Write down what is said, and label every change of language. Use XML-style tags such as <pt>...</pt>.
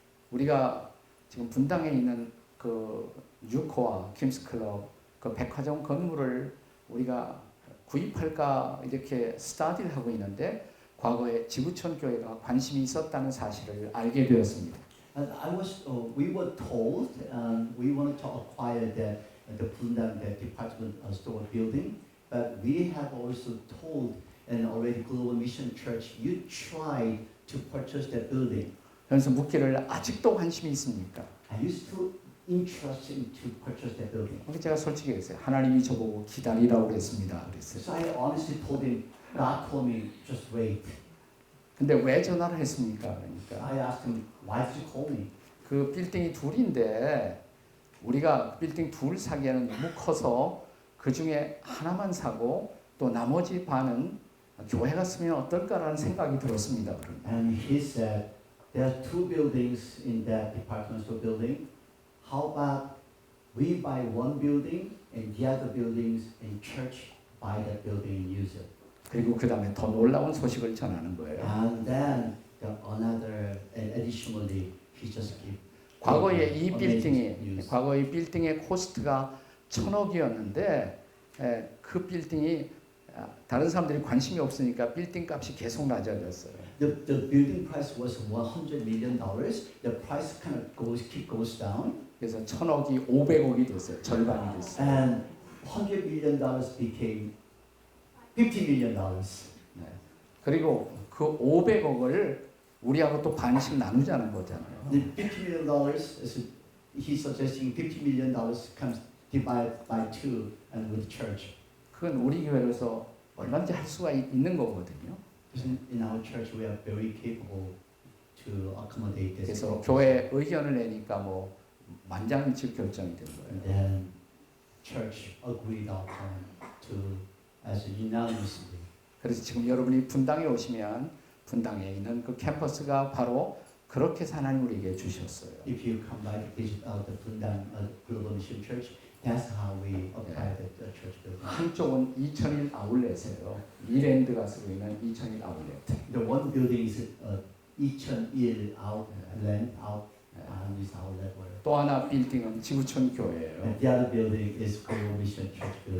<ko>우리가 지금 분당에 있는 그 유코와 킴스클럽 그 백화점 건물을 우리가 구입할까 이렇게 스타디를 하고 있는데 과거에 지구촌 교회가 관심이 있었다는 사실을 알게 되었습니다.</ko> <en>And we were told, we wanted to acquire the Bundang department store building, but we have also told, and already Global Mission Church, you tried to purchase that building.</en> <ko>그래서 묻기를 아직도 관심이 있습니까?</ko> <en>Are you still interested to purchase that building?</en> <ko>그래서 제가 솔직히 했어요. 하나님이 저보고 기다리라고 그랬습니다. 그랬어요.</ko> <en>So I honestly told him, God told me, just wait.</en> <ko>근데 왜 전화를 했습니까? 그러니까</ko> <en>I asked him, why did you call me?</en> <ko>그 빌딩이 둘인데 우리가 빌딩 둘 사기에는 너무 커서 그 중에 하나만 사고 또 나머지 반은 교회가 쓰면 어떨까라는 생각이 들었습니다.</ko> <en>And he said, there are 2 buildings in that department store building. How about we buy one building and the other buildings in church buy that building and use it?</en> <ko>그리고 그 다음에 더 놀라운 소식을 전하는 거예요.</ko> <en>And then additionally, he just gave.</en> <ko>과거에 이</ko> <en>amazing</en> <ko>빌딩이</ko> <en>news.</en> <ko>과거 이 빌딩의 코스트가 1,000억이었는데 그 빌딩이 다른 사람들이 관심이 없으니까 빌딩 값이 계속 낮아졌어요.</ko> <en>The building price was $100 million. The price kind of goes down.</en> <ko>그래서 1,000억이 500억이 됐어요. 절반이 됐어요.</ko> <en>And $100 million became $50 million.</en> <ko>네. 그리고 그 500억을 우리하고 또 반씩 나누자는 거잖아요.</ko> <en>The $50 million, he's suggesting $50 million comes divided by 2 and with church.</en> <ko>그건 우리 교회로서 얼마든지 할 수가 있는 거거든요.</ko> <en>In our church, we are very capable to accommodate this.</en> <ko>그래서 교회 의견을 내니까 뭐 만장일치 결정이 된</ko> <en>And</en> <ko>거예요.</ko> <en>then church agreed upon to as unanimously.</en> <ko>그래서 지금 여러분이 분당에 오시면 분당에 있는 그 캠퍼스가 바로 그렇게 해서 하나님 우리에게 주셨어요.</ko> <en>If you come by to visit the Bundang Global Mission Church, that's how we apply the church building.</en> <ko>한쪽은 2001 아울렛이에요. 미랜드가 쓰고 있는 2001 아울렛.</ko> <en>The one building is 2001 outlet, is outlet.</en> <ko>또 하나 빌딩은 지구촌 교회예요.</ko> <en>And the other building is Global Mission Church building.</en>